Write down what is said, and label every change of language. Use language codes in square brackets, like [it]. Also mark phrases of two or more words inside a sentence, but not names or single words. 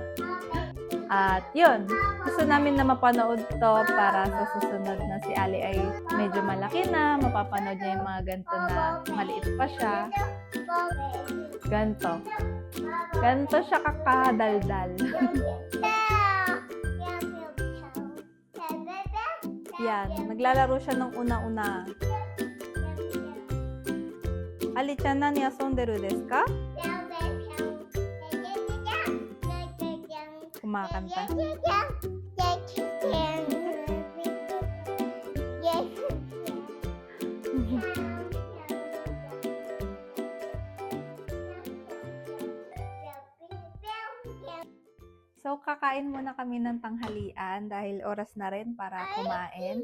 [tl] At yun, gusto namin na mapanood to para sa susunod na si Ali ay medyo malaki na, mapapanood niya yung mga ganito na maliit pa siya. Ganto. Ganto siya kakadaldal. Yan, naglalaro siya ng una-una. [ja] Ali-chan、何遊んでるですか? [tl] Kumakanta. So, kakain muna kami ng tanghalian dahil oras na rin para kumain.